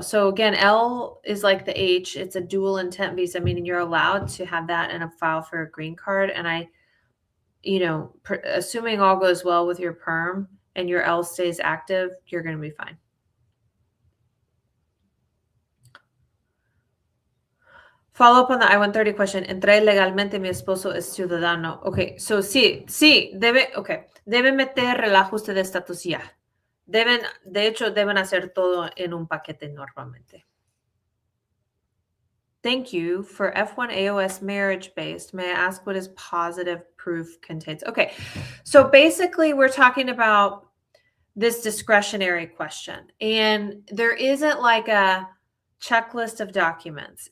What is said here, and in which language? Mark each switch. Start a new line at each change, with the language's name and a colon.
English: So again, L is like the H. It's a dual intent visa, meaning you're allowed to have that in a file for a green card. And assuming all goes well with your perm and your L stays active, you're going to be fine. Follow up on the I-130 question.
Spanish: Entré legalmente, mi esposo es ciudadano.
English: Okay, so
Spanish: sí, debe meter el ajuste de estatus ya. De hecho, deben hacer todo en un paquete normalmente.
English: Thank you for F1 AOS marriage-based. May I ask what is positive proof contains? Okay, so basically we're talking about this discretionary question. And there isn't like a checklist of documents.